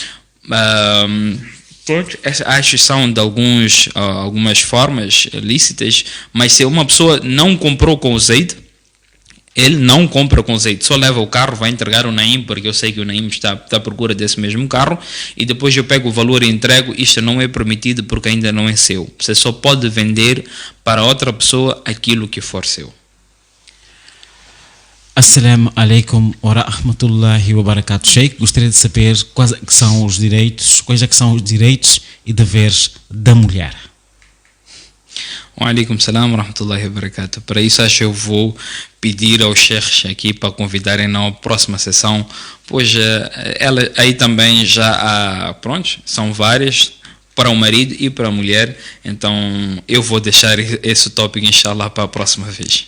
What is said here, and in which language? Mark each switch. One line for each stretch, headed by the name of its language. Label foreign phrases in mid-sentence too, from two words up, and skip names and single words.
Portuguese: Acho que são de algumas formas lícitas, mas se uma pessoa não comprou com o Zayd, ele não compra com o Zayd, só leva o carro, vai entregar o Naim, porque eu sei que o Naim está à procura desse mesmo carro, e depois eu pego o valor e entrego. Isto não é permitido porque ainda não é seu. Você só pode vender para outra pessoa aquilo que for seu.
Arabic: السلام عليكم ورحمة الله وبركاته.
Portuguese: Sheikh, gostaria de saber quais é que são os direitos e deveres da mulher.
Arabic: وعليكم السلام ورحمة الله وبركاته.
Portuguese: Para isso acho que eu vou pedir aos sheikhs aqui para convidarem na próxima sessão, pois aí também já há, pronto, são várias para o marido e para a mulher, então eu vou deixar esse tópico inshallah para a próxima vez.